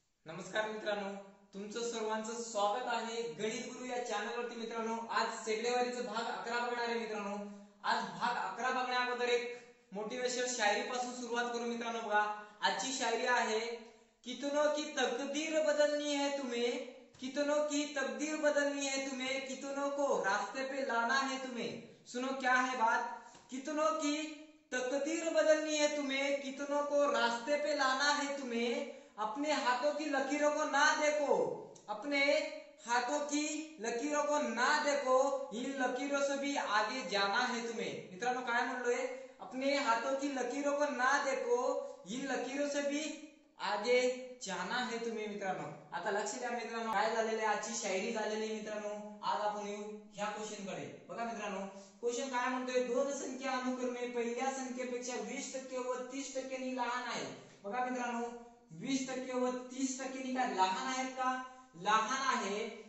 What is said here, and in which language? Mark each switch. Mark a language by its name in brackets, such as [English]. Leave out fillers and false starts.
[Marathi] नमस्कार मित्रांनो, तुमचं सर्वांचं स्वागत आहे गणित गुरु या चॅनलवरती. मित्रांनो, आज सेगडेवारीचा भाग 11 बघणार आहे. मित्रांनो, आज भाग 11 बघण्या अगोदर एक मोटिवेशनल शायरी पासून सुरुवात करू. मित्रांनो बघा, आजची शायरी आहे, [Hindi] कितनों की तकदीर बदलनी है तुम्हें, कितनों की तकदीर बदलनी है तुम्हें, कितनों को रास्ते पे लाना है तुम्हें. सुनो क्या है बात, कितनों की तकदीर बदलनी है तुम्हें, कितनों को रास्ते पे लाना है तुम्हें. अपने हाथों की लकीरों को ना देखो, अपने हाथों की लकीरों को ना देखो, इन लकीरों से भी आगे जाना है तुम्हें. [Marathi] मित्रांनो, काय म्हणलोय, [Hindi] अपने हाथों की लकीरों को ना देखो, इन लकीरों से भी आगे जाना है तुम्हें. [Marathi] मित्रांनो, आता लक्ष द्या. मित्रांनो, काय झालेले, आजची शायरी झालेली. मित्रांनो, आज आपण येऊ ह्या क्वेश्चन कडे. बघा मित्रांनो, क्वेश्चन काय म्हणतोय, दोन संख्या अनुक्रमे पहिल्या संख्येपेक्षा 20% व 30% लहान आहे. बघा मित्रांनो, 20% व 30% काय लहान आहेत का? लहान आहे.